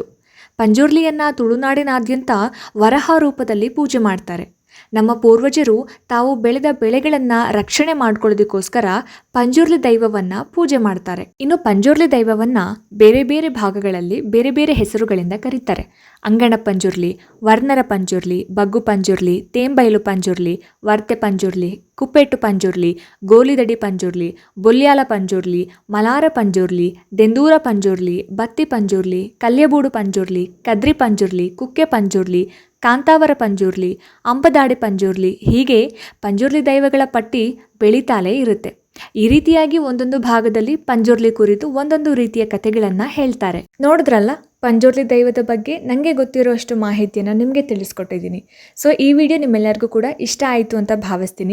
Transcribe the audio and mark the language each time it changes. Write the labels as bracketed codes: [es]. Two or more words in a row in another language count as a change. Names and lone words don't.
[kn] ಪಂಜುರ್ಲಿಯನ್ನ ತುಳುನಾಡಿನಾದ್ಯಂತ ವರಹ ರೂಪದಲ್ಲಿ ಪೂಜೆ ಮಾಡ್ತಾರೆ. ನಮ್ಮ ಪೂರ್ವಜರು ತಾವು ಬೆಳೆದ ಬೆಳೆಗಳನ್ನು ರಕ್ಷಣೆ ಮಾಡ್ಕೊಳ್ಳೋದಕ್ಕೋಸ್ಕರ ಪಂಜುರ್ಲಿ ದೈವವನ್ನು ಪೂಜೆ ಮಾಡ್ತಾರೆ. ಇನ್ನು ಪಂಜುರ್ಲಿ ದೈವವನ್ನು ಬೇರೆ ಬೇರೆ ಭಾಗಗಳಲ್ಲಿ ಬೇರೆ ಬೇರೆ ಹೆಸರುಗಳಿಂದ ಕರೀತಾರೆ. ಅಂಗಣ ಪಂಜುರ್ಲಿ, ವರ್ಣರ ಪಂಜುರ್ಲಿ, ಬಗ್ಗು ಪಂಜುರ್ಲಿ, ತೇಂಬೈಲು ಪಂಜುರ್ಲಿ, ವರ್ತೆ ಪಂಜುರ್ಲಿ, ಕುಪ್ಪೆಟ್ಟು ಪಂಜುರ್ಲಿ, ಗೋಲಿದಡಿ ಪಂಜುರ್ಲಿ, ಬೊಲ್ಯಾಲ ಪಂಜುರ್ಲಿ, ಮಲಾರ ಪಂಜುರ್ಲಿ, ದೆಂದೂರ ಪಂಜುರ್ಲಿ, ಬತ್ತಿ ಪಂಜುರ್ಲಿ, ಕಲ್ಯಬೂಡು ಪಂಜುರ್ಲಿ, ಕದ್ರಿ ಪಂಜುರ್ಲಿ, ಕುಕ್ಕೆ ಪಂಜುರ್ಲಿ, ಕಾಂತಾವರ ಪಂಜುರ್ಲಿ, ಅಂಬದಾಡಿ ಪಂಜುರ್ಲಿ, ಹೀಗೆ ಪಂಜುರ್ಲಿ ದೈವಗಳ ಪಟ್ಟಿ ಬೆಳೀತಾಲೇ ಇರುತ್ತೆ. ಈ ರೀತಿಯಾಗಿ ಒಂದೊಂದು ಭಾಗದಲ್ಲಿ ಪಂಜುರ್ಲಿ ಕುರಿತು ಒಂದೊಂದು ರೀತಿಯ ಕಥೆಗಳನ್ನು ಹೇಳ್ತಾರೆ. ನೋಡಿದ್ರಲ್ಲ, ಪಂಜುರ್ಲಿ ದೈವದ ಬಗ್ಗೆ ನನಗೆ ಗೊತ್ತಿರೋಷ್ಟು ಮಾಹಿತಿಯನ್ನು ನಿಮಗೆ ತಿಳಿಸ್ಕೊಟ್ಟಿದ್ದೀನಿ. ಸೊ ಈ ವಿಡಿಯೋ ನಿಮ್ಮೆಲ್ಲರಿಗೂ ಕೂಡ ಇಷ್ಟ ಆಯಿತು ಅಂತ ಭಾವಿಸ್ತೀನಿ.